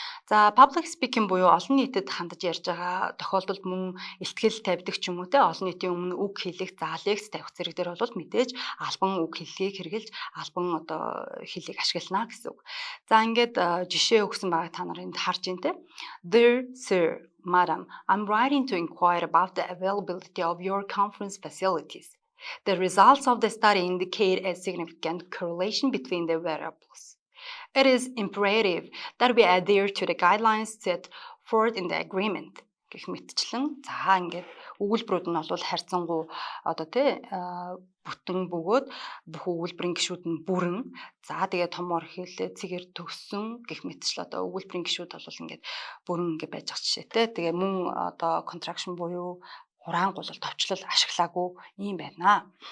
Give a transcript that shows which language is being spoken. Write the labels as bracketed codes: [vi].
[mn] За public speaking буюу олон нийтэд хандаж ярьж байгаа тохиолдолд мөн ихтгэл тавьдаг ч юм уу те олон нийтийн өмнө үг хэлэх, за лекц тавих зэрэг дээр бол мэдээж албан үг хэллэгийг хэрэгжилж албан одоо хэлийг ашиглана гэсэн үг. За ингээд жишээ өгсөн байгаа та нар энд харж байна те. [en] Dear sir, madam, I'm writing to inquire about the availability of your conference facilities. The results of the study indicate a significant correlation between the variables. It is imperative that we adhere to the guidelines set forth in the agreement. [mn] Гэх мэтчлэн за ингээд өгүүлбэрүүд нь бол харьцангуй одоо тий бүтэн бөгөөд бүх өгүүлбэрийн гишүүд нь бүрэн за тэгээд томор хэлээ цэгээр төгссөн гэх мэтчил одоо өгүүлбэрийн гишүүд бол ингээд бүрэн ингээд байж байгаа жишээтэй. Тэгээ мөн одоо contraction буюу хураангуул товчлол ашиглаагүй юм байна.